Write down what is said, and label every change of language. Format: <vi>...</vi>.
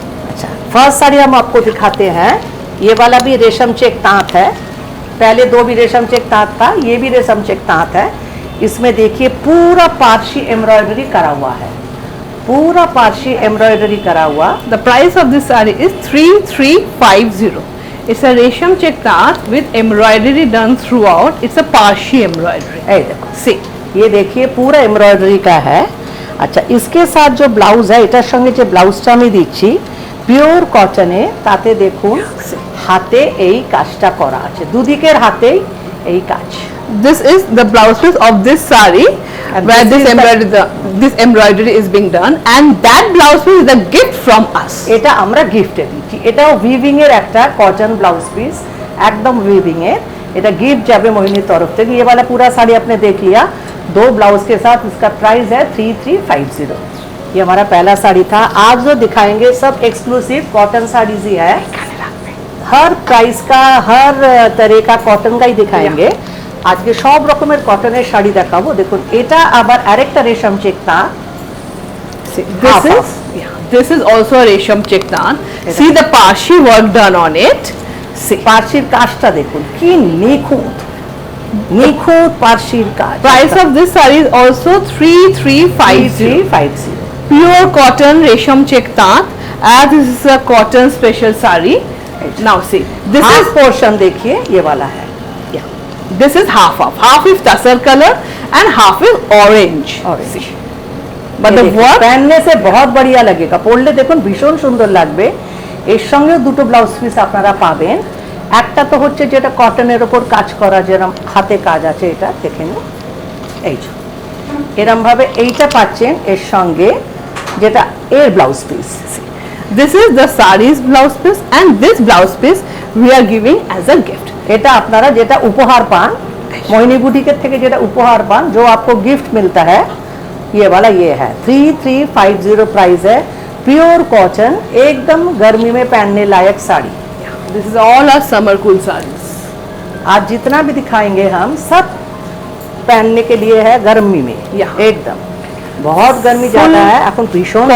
<hi>अच्छा, फर्स्ट साड़ी हम आपको दिखाते हैं। ये वाला भी रेशम चेक तांत है, पहले दो भी रेशम चेक तांत था, ये भी रेशम चेक तांत है। इसमें देखिए पूरा पारसी एम्ब्रॉयडरी करा हुआ है, पूरा पारसी एम्ब्रॉयडरी करा हुआ।</hi> <en>The price of this saree is 3350. It's a resham check tat with embroidery done throughout. It's a Parsi embroidery.</en> <hi>ये देखो, see, ये देखिए पूरा एम्ब्रॉयडरी का है। अच्छा, इसके साथ जो ब्लाउज है,</hi> <bn>এটার সঙ্গে যে ব্লাউজটা আমি দিচ্ছি পিওর কটনে, তাতে দেখুন হাতে এই কাজটা করা আছে, দুদিকের হাতেই এই কাজ।</bn> <en>This is the blouse piece of this saree, and where this embroidery is being done, and that blouse piece is a gift from us.</en> <bn>এটা আমরা গিফটে দিচ্ছি। এটাও উইভিং এর একটা কটন ব্লাউজ পিস, একদম উইভিং এর। এটা गिफ्ट যাবে মোহিনীর তরফ থেকে।</bn> <hi>ये वाला पूरा साड़ी आपने देख लिया, दो ब्लाउज के साथ। इसका प्राइस है 3350। ये हमारा पहला साड़ी था। आज जो दिखाएंगे सब एक्सक्लूसिव कॉटन साड़ीज ही है, हर प्राइस का, हर तरह का कॉटन का ही दिखाएंगे।</hi> <bn>আজকে সব রকমের কটনের শাড়ি দেখাবো। দেখুন এটা আবার আরেকটা রেশম চেক তাঁত।</bn> <en>This is also a resham check tat. See the Parsi work done on it.</en> <bn>পার্সির কাজটা দেখুন কি নিখুঁত, নিখুঁত পার্সির কাজ।</bn> <en>Price of this saree is also 3350. Pure cotton resham check tat, as this is a cotton special saree. Now see, this is</en> <hi>portion देखिए, ये वाला है।</hi> <en>This is half is tussar color and half is orange. But the work</en> <hi>पहनने से बहुत बढ़िया लगेगा,</hi> <bn>পরলে দেখুন ভীষণ সুন্দর লাগবে। এর সঙ্গে দুটো ব্লাউজ পিস আপনারা পাবেন। একটা তো হচ্ছে যেটা কটনের উপর কাজ করা, যেরকম হাতে কাজ আছে, এটা দেখে নিন, এই যে এরকম ভাবে এইটা পাচ্ছেন এর সঙ্গে, যেটা এর blouse piece.</bn> <en>This is the saree's blouse piece, and this blouse piece we are giving as a gift.</en> <bn>এটা আপনারা যেটা উপহার পান মোহিনী বুটিকের থেকে, যেটা উপহার পান,</bn> <hi>जो आपको गिफ्ट मिलता है, ये वाला ये है। 3350 प्राइस है, प्योर कॉटन, एकदम गर्मी में पहनने लायक sari.</hi> <en>This is all our summer cool sarees.</en> <hi>आज जितना भी दिखाएंगे हम सब पहनने के लिए है गर्मी में। एकदम बहुत गर्मी ज्यादा है</hi> <bn>এখন, ভীষণ</bn>